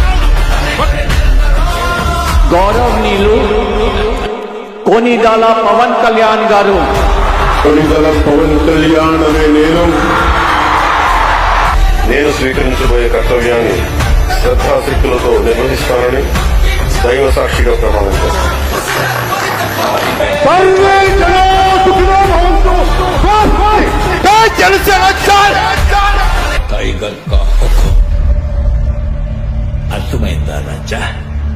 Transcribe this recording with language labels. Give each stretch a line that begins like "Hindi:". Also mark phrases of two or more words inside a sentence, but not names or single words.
Telugu: గౌరవనీయులు కొనిదల పవన్ కళ్యాణ్ గారు. కొనిదల పవన్ కళ్యాణ్ అనే నేను స్వీకరించబోయే కర్తవ్యాన్ని శ్రద్ధాశక్తులతో నిర్వహిస్తానని దైవ సాక్షిగా ప్రమాణం చేస్తాను.
Sanskrit: सर्वे जनो सुखिनो भवन्तु जय जनसेना जय
Hindi: टाइगर का हुकुम
Telugu: అర్థమైందా రాజా